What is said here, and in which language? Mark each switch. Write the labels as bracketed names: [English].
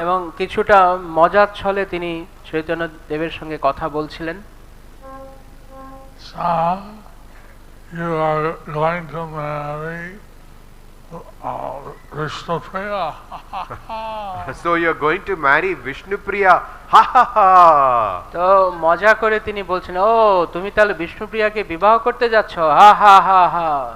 [Bangla] এবং কিছুটা মজার ছলে তিনি চৈতন্য দেবের সঙ্গে কথা বলছিলেন। [English] So you are going to marry Vishnupriya. So you are going to marry Vishnupriya. Ha ha ha. [Bangla] তো মজা করে তিনি বলছেন, ও তুমি তাহলে বিষ্ণুপ্রিয়াকে বিবাহ করতে যাচ্ছ, হা হা হা হা।